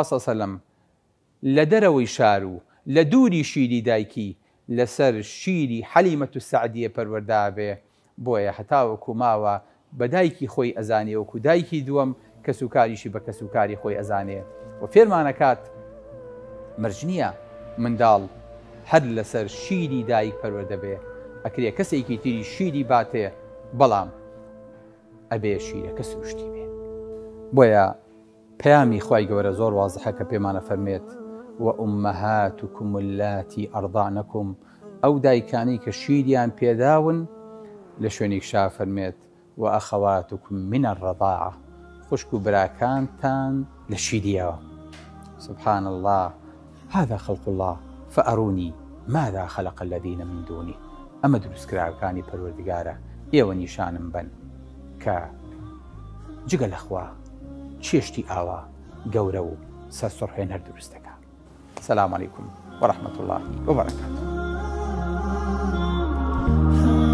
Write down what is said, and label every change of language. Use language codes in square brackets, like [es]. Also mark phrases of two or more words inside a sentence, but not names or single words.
[ar] صلی الله عليه وسلم [ckb] لە دەرەوەی شار و لە دووری شیری دایکی لەسەر شیری حەلیمەت السەعدیە پەروەردە بێ بۆیە هەتاوەکو ماوە بە دایکی خۆی ئەزانێ وەکو دایکی دووەم کەسوکاریشی بە کەسوکاری خۆی ئەزانێ و فێرمانەکات مرج نییە منداڵ هەر لەسەر شیری دایک پەروەردە بێ ئەکرێ کەسێکی تری شیری باتێ بەڵام ئەبێ شیرەکە سروشتی بێ. بۆیە پەیامی خوای گەورە زۆر وازحە کە پێمانە فەرمێت [ar] وأمهاتكم اللاتي أرضعنكم [ckb] أو دایکانی کە شیریان پێداون لە شوێنێکشا فەرمێت [ar] وأخواتكم من الرضاعة [ckb] خوشک و براکانتان لە شیریەوە. [ar] سبحان الله هذا خلق الله فأروني ماذا خلق الذين من دونه. [ckb] ئەمە دروستکراوەکانی پەروەردگارە ئێوە نیشانم بن کە جگە لەخوا چێشتی ئاوا گەورە و سەرسڕهێن هەر دروستەکە. [ar] السلام عليكم ورحمة الله وبركاته.